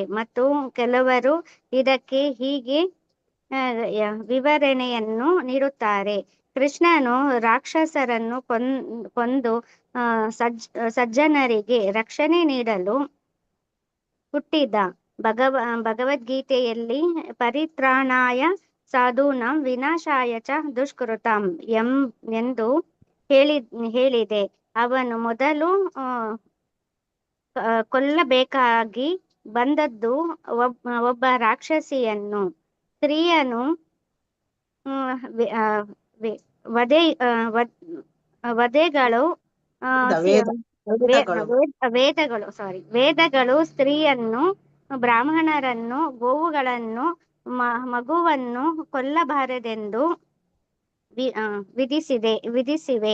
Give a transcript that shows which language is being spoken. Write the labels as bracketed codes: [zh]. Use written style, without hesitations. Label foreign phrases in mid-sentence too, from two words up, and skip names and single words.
[kn] ಮತ್ತು ಕೆಲವರು ಇದಕ್ಕೆ ಹೀಗೆ ವಿವರಣೆಯನ್ನು ನೀಡುತ್ತಾರೆ. ಕೃಷ್ಣನು ರಾಕ್ಷಸರನ್ನು ಕೊಂದು ಸಜ್ಜನರಿಗೆ ರಕ್ಷಣೆ ನೀಡಲು ಹುಟ್ಟಿದ. ಭಗವದ್ಗೀತೆಯಲ್ಲಿ [sa] ಪರಿತ್ರಾಣಾಯ ಸಾಧೂನಾಂ ವಿನಾಶಾಯ ಚ ದುಷ್ಕೃತಾಂ [kn] ಎಂದು ಹೇಳಿದೆ. ಅವನು ಮೊದಲು ಕೊಲ್ಲಬೇಕಾಗಿ ಬಂದದ್ದು ಒಬ್ಬ ರಾಕ್ಷಸಿಯನ್ನು. ಸ್ತ್ರೀಯನ್ನು ವೇದಗಳು ಸ್ತ್ರೀಯನ್ನು, ಬ್ರಾಹ್ಮಣರನ್ನು, ಗೋವುಗಳನ್ನು, ಮಗುವನ್ನು ಕೊಲ್ಲಬಾರದೆಂದು ವಿಧಿಸಿವೆ.